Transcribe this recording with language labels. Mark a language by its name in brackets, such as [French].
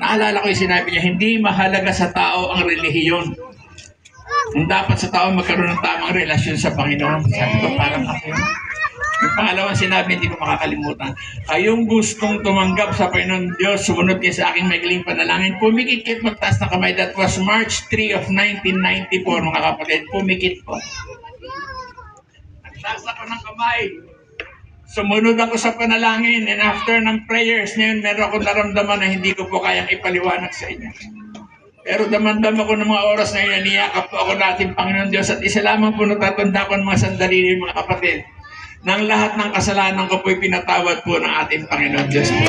[Filipino] Naalala ko yung sinabi niya, hindi mahalaga sa tao ang relihiyon. Kung dapat sa tao magkaroon ng tamang relasyon sa Panginoon. Sabi ko, parang ako. Yung pangalawang sinabi, hindi ko makakalimutan. Kayong gustong tumanggap sa Panginoon Diyos, sumunod kayo sa aking magaling panalangin. Pumikit magtaas na kamay. [English] That was March 3 of 1994, [Filipino] mga kapatid. Pumikit po. Nagtaas ako ng kamay. Sumunod ako sa panalangin. And after ng prayers na yun, meron akong naramdaman na hindi ko po kayang ipaliwanag sa inyo. Pero damandam ako ng mga oras na yun, niyakap po ako natin Panginoon Diyos. At isa lamang po natatanda ko ng mga sandali mga kapatid. Nang lahat ng kasalanan ko po'y pinatawad po ng ating Panginoon Diyos.